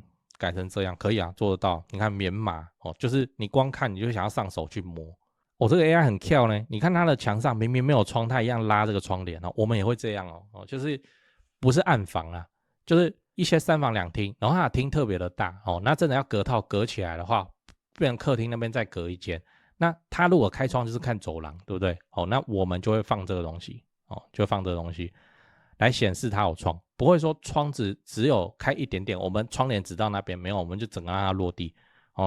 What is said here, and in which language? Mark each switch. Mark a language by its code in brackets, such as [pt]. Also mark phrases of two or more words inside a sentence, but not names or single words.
[zh] 改成這樣可以啊，做得到。你看棉麻哦，就是你光看你就想要上手去摸。哦，這個 AI 很巧呢。你看它的牆上明明沒有窗，它一樣拉這個窗簾哦。我們也會這樣哦，就是不是暗房啊，就是一些3房2廳，然後它的廳特別的大哦。那真的要隔套隔起來的話，變成客廳那邊再隔一間。那它如果開窗就是看走廊，對不對？哦，那我們就會放這個東西哦，就會放這個東西來顯示它有窗。不會說窗子只有開一點點，我們窗簾只到那邊，沒有，我們就整個讓它落地哦。